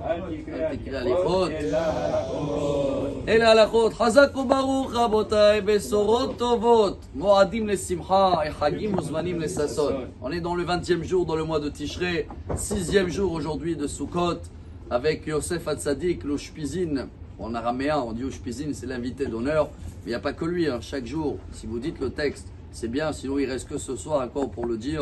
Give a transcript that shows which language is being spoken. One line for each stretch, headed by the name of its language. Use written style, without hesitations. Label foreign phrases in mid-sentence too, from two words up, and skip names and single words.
Hebrew: אל תקרא הליכות. אלה הלכות. חזק וברוך רבותיי, בשורות טובות, מועדים לשמחה, חגים וזמנים לששון.
French: On est dans le 20e jour dans le mois de Tishrei, 6e jour aujourd'hui de Sukkot, avec Yosef Hatzadik, l'Ushpizin. En araméen, on dit Ushpizin, c'est l'invité d'honneur. Mais il n'y a pas que lui, hein. Chaque jour, si vous dites le texte, c'est bien, sinon il reste que ce soir encore pour le dire.